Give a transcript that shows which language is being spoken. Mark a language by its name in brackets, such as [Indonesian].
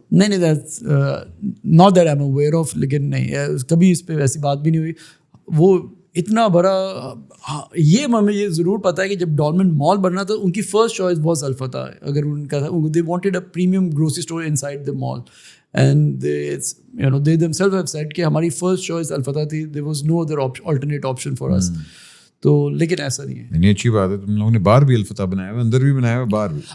[Urdu] نہیں [English] that's not that I'm aware of, [Urdu] لیکن نہیں کبھی اس پہ ایسی بات بھی نہیں ہوئی. وہ اتنا بڑا, یہ ہمیں یہ ضرور پتہ ہے کہ جب ڈولمن مال بننا تھا ان کی [English] first choice was [Urdu] الفتح. اگر ان کا [English] they wanted a premium grocery store inside the mall, and they themselves have said [Urdu] کہ ہماری فرسٹ چوائس الفتح تھی, [English] there was no other alternate option for us. [Urdu] تو لیکن ایسا نہیں ہے. نہیں اچھی بات ہے, تم لوگوں نے باہر بھی الفتح بنایا ہوا, اندر بھی بنایا ہوا, باہر بھی.